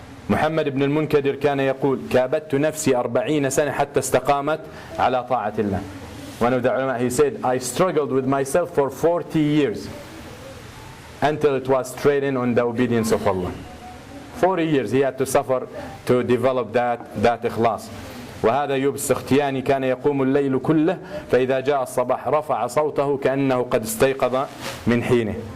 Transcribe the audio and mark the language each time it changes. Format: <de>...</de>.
<ar>محمد بن المنكدر كان يقول كابدت نفسي 40 سنة حتى استقامت على طاعة الله.</ar> <en>One of the ulama, he said, I struggled with myself for 40 years until it was straight in on the obedience of Allah. 40 years he had to suffer to develop that ikhlas.</en> <ar>وهذا أيوب السختياني كان يقوم الليل كله فإذا جاء الصباح رفع صوته كأنه قد استيقظ من حينه.</ar>